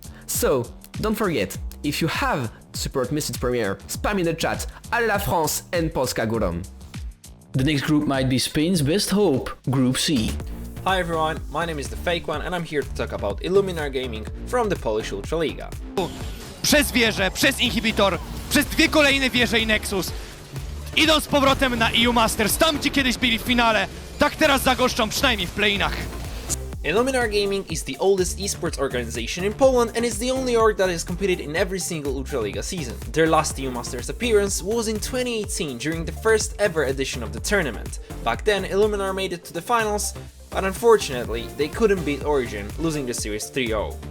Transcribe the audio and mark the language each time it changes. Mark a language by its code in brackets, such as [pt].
[en] So, don't forget, if you have to support MISFITS Premier, spam in the chat, [fr] Allez la France [en] and [pl] Polska Górą. [en] The next group might be Spain's best hope, Group C. Hi everyone, my name is The Fake One and I'm here to talk about ILLUMINAR Gaming from the Polish Ultraliga. [pl] Przez wieżę, przez inhibitor, przez 2 kolejne wieże i Nexus. Idą z powrotem na EUMasters, tam gdzie kiedyś byli w finale, tak teraz zagoszczą przynajmniej w play-inach. [en] ILLUMINAR Gaming is the oldest esports organization in Poland and is the only org that has competed in every single Ultraliga season. Their last EUMasters appearance was in 2018 during the first ever edition of the tournament. Back then, ILLUMINAR made it to the finals, but unfortunately, they couldn't beat Origin, losing the series 3-0.